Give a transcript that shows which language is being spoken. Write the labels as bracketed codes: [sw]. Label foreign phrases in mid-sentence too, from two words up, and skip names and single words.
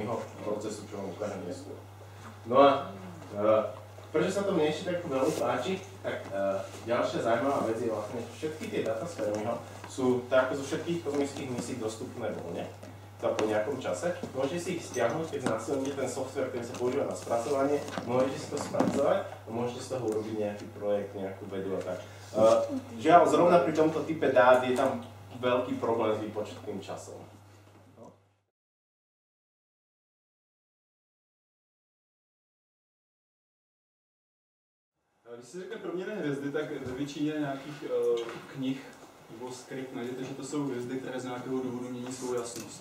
[sk] Fermiho procesu, čo vám ukážem neskôr. No a Prečo sa to mne ešte tak veľmi páči, tak ďalšia zaujímavá vec je vlastne, že všetky tie dáta z Fermiho sú tak ako zo všetkých kozmických misií dostupné voľne po nejakom čase. Môžete si ich stiahnuť, keď nastavíte ten software, ktorý sa používa na spracovanie, môžete si to spracovať a môžete z toho urobiť nejaký projekt, nejakú vedu a tak. Žiaľ, zrovna pri tomto type dát je tam veľký problém s výpočetným časom. [cs] Když si řekne proměnné hvězdy, tak ve většině nějakých knih nebo skryt najdete, že to jsou hvězdy, které z nějakého důvodu mění svou jasnost.